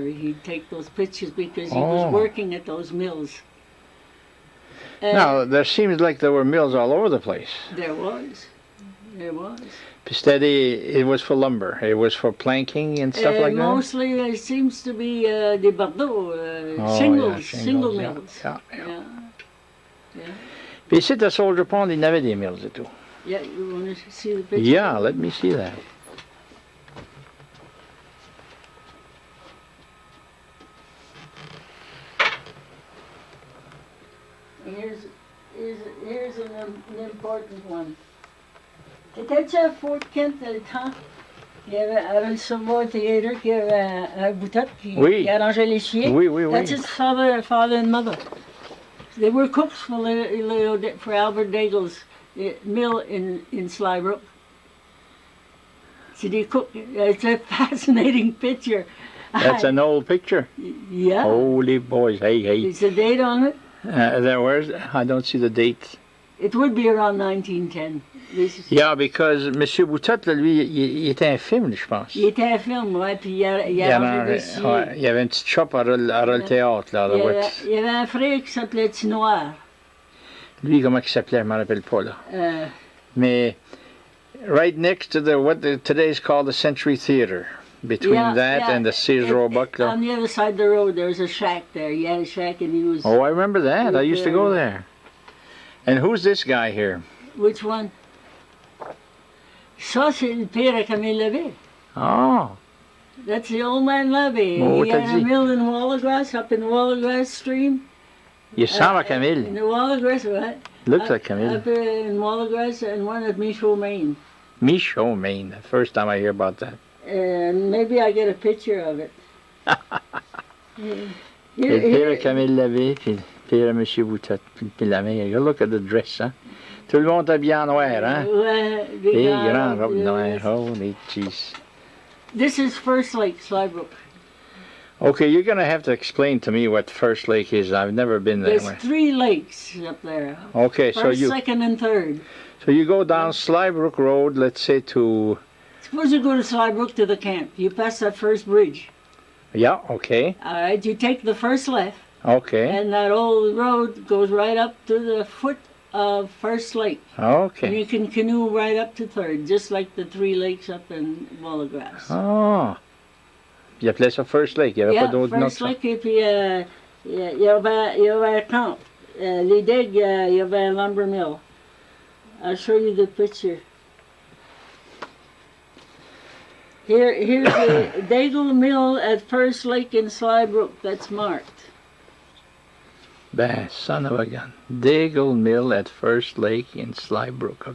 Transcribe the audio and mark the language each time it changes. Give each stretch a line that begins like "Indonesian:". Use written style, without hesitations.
English: He'd take those pictures because he was working at those mills. Now, there seems like there were mills all over the place. There was. Steady, it was for lumber. It was for planking and stuff like that? Mostly it seems to be
French: des Bordeaux,
English: shingle mills.
French: Yeah. Puis ici, à Soldier Pond, il y avait des mills et tout. Yeah, you want to see the picture? Yeah, let me see that. Here's an important one. T'étais-tu à Fort Kent le temps? Il y avait à le Savoy Theatre, qui avait un boutot qui arrangeait les chiens. Oui, oui, oui.
English: That's his father and mother. They were cooks for Albert Daigle's mill in Slybrook. So they cook. It's a fascinating picture. That's an old picture. Yeah. Holy boys, hey. There's a date on it. I don't see the date. It would be around 1910. Yeah, because
French: Monsieur Boutot, lui, il était un film, je pense. Il était un film, ouais, puis il y avait une petite shop à le théâtre, là. Il y avait un frère qui s'appelait Tinoir. Lui, comment il s'appelait, je ne me rappelle pas, là.
English: Mais, right next to what today is called the Century Theatre. Between that and the Sears Roebuck. On the other side of the road, there was a shack there. He had a shack and he was... Oh, I remember that. I used to go there. And who's this guy here? Which one?
French: Ça, c'est le père à Camille Levy.
English: Oh. That's the old man Levy. Oh, he had a mill in Wallagrass, up in the Wallagrass stream. You saw Camille. In the Wallagrass, right? Looks like Camille. Up in Wallagrass and one at Michaud, Maine. Michaud, Maine. The first time I hear about that. And maybe I get a picture of it.
French: Le père à Camille Levy, puis le père à M. Boutot, puis la mère.
English: Look at the dress,
French: hein? Tout le monde habillé en noir, hein? Ouais, des grandes robes noires.
English: Holy jeez. This is First Lake, Slybrook. Okay, you're going to have to explain to me what First Lake is. I've never been there. There's 3 lakes up there. Okay, First, so you... second, and third. So you go down Slybrook Road, let's say to... Suppose you go to Slybrook to the camp. You pass that first bridge. Yeah, okay. All right, you take the first left. Okay. And that old road goes right up to the foot of First Lake. Okay. And you can canoe right up to third, just like the 3 lakes up in Wallagrass. Oh.
French: Il appelait ça First Lake. Il n'y avait pas d'autre nom. First Lake, et puis il y avait un camp. Les digues, il y avait un lumber mill.
English: I'll show you the picture. Here's the Daigle Mill at First Lake in Slybrook. That's marked. Ben, son of a gun. Daigle Mill at First Lake in Slybrook.